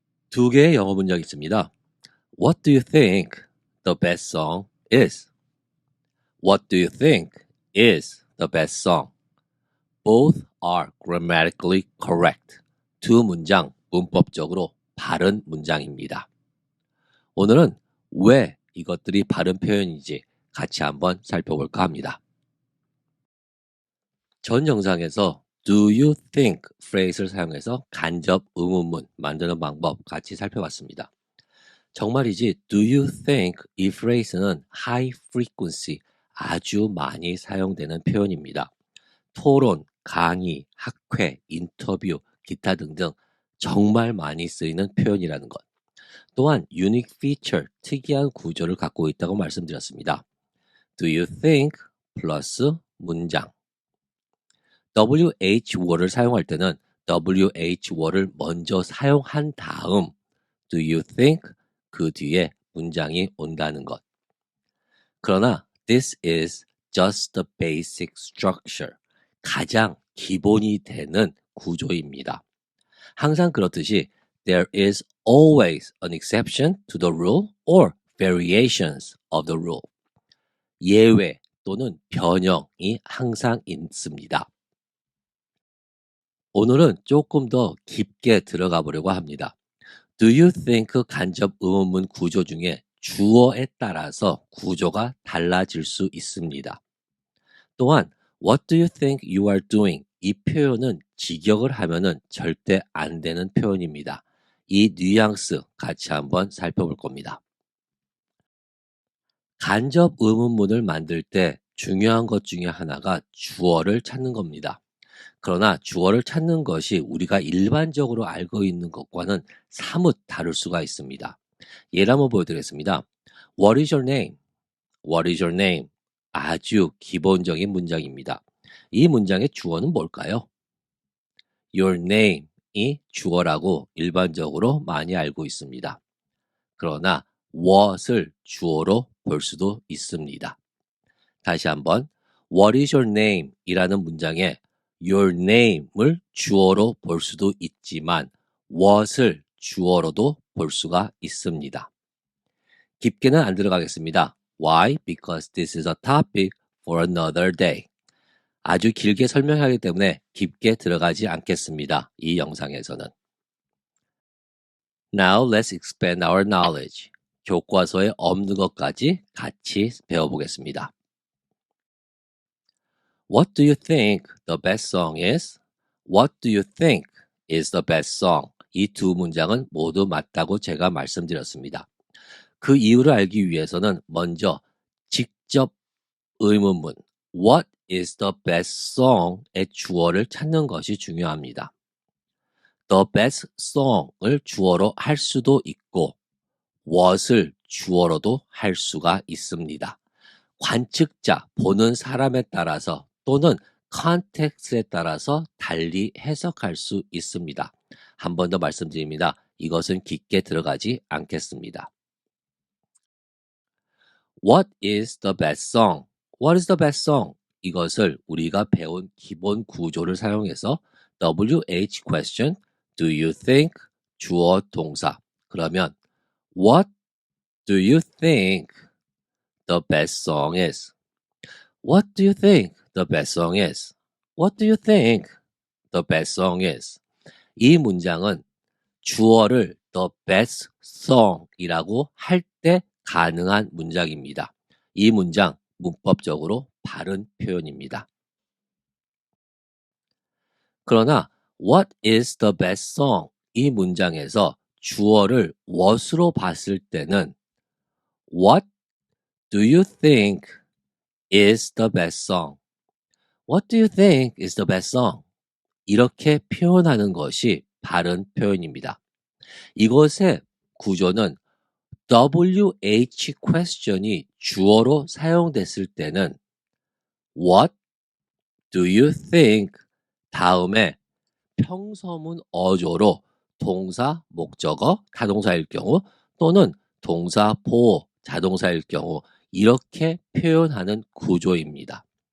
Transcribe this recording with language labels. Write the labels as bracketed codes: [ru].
[ko] 두 개의 영어 문장이 있습니다. [en] What do you think the best song is? What do you think is the best song? Both are grammatically correct. [ko] 두 문장 문법적으로 바른 문장입니다. 오늘은 왜 이것들이 바른 표현인지 같이 한번 살펴볼까 합니다. 전 영상에서 [en] do you think [ko] phrase를 사용해서 간접 의문문 만드는 방법 같이 살펴봤습니다. 정말이지 [en] do you think [ko] 이 phrase는 [en] high frequency [ko] 아주 많이 사용되는 표현입니다. 토론, 강의, 학회, 인터뷰, 기타 등등 정말 많이 쓰이는 표현이라는 것. 또한 [en] unique feature, [ko] 특이한 구조를 갖고 있다고 말씀드렸습니다. [en] Do you think [ko] 플러스 문장. [en] WH word [ko] 을 사용할 때는 WH word를 먼저 사용한 다음 [en] Do you think [ko] 그 뒤에 문장이 온다는 것. 그러나 [en] this is just the basic structure. [ko] 가장 기본이 되는 구조입니다. 항상 그렇듯이 [en] there is always an exception to the rule or variations of the rule. [ko] 예외 또는 변형이 항상 있습니다. 오늘은 조금 더 깊게 들어가 보려고 합니다. [en] Do you think [ko] 간접 의문문 구조 중에 주어에 따라서 구조가 달라질 수 있습니다. 또한 [en] What do you think you are doing? [ko] 이 표현은 직역을 하면은 절대 안 되는 표현입니다. 이 뉘앙스 같이 한번 살펴볼 겁니다. 간접 의문문을 만들 때 중요한 것 중에 하나가 주어를 찾는 겁니다. 그러나 주어를 찾는 것이 우리가 일반적으로 알고 있는 것과는 사뭇 다를 수가 있습니다. 예를 한번 보여드리겠습니다. [en] What is your name? What is your name? [ko] 아주 기본적인 문장입니다. 이 문장의 주어는 뭘까요? [en] Your name [ko] 이 주어라고 일반적으로 많이 알고 있습니다. 그러나 what을 주어로 볼 수도 있습니다. 다시 한번 [en] What is your name? [ko] 이라는 문장에 [en] your name [ko] 을 주어로 볼 수도 있지만 what을 주어로도 볼 수가 있습니다. 깊게는 안 들어가겠습니다. [en] Why? Because this is a topic for another day. [ko] 아주 길게 설명하기 때문에 깊게 들어가지 않겠습니다. 이 영상에서는. [en] Now let's expand our knowledge. [ko] 교과서에 없는 것까지 같이 배워보겠습니다. [en] What do you think the best song is? What do you think is the best song? [ko] 이 두 문장은 모두 맞다고 제가 말씀드렸습니다. 그 이유를 알기 위해서는 먼저 직접 의문문 [en] What is the best song [ko] 의 주어를 찾는 것이 중요합니다. [en] The best song [ko] 을 주어로 할 수도 있고 what을 주어로도 할 수가 있습니다. 관측자, 보는 사람에 따라서 또는 컨텍스트에 따라서 달리 해석할 수 있습니다. 한 번 더 말씀드립니다. 이것은 깊게 들어가지 않겠습니다. [en] What is the best song? What is the best song? [ko] 이것을 우리가 배운 기본 구조를 사용해서 [en] WH question, do you think, [ko] 주어, 동사. 그러면 [en] What do you think the best song is? What do you think the best song is? What do you think the best song is? [ko] 이 문장은 주어를 [en] the best song [ko] 이라고 할 때 가능한 문장입니다. 이 문장 문법적으로 바른 표현입니다. 그러나 [en] what is the best song? [ko] 이 문장에서 주어를 what으로 봤을 때는 [en] What do you think is the best song? What do you think is the best song? [ko] 이렇게 표현하는 것이 바른 표현입니다. 이것의 구조는 WH question이 주어로 사용됐을 때는 [en] What do you think [ko] 다음에 평서문 어조로 동사, 목적어, 타동사일 경우 또는 동사, 보호, 자동사일 경우 이렇게 표현하는 구조입니다.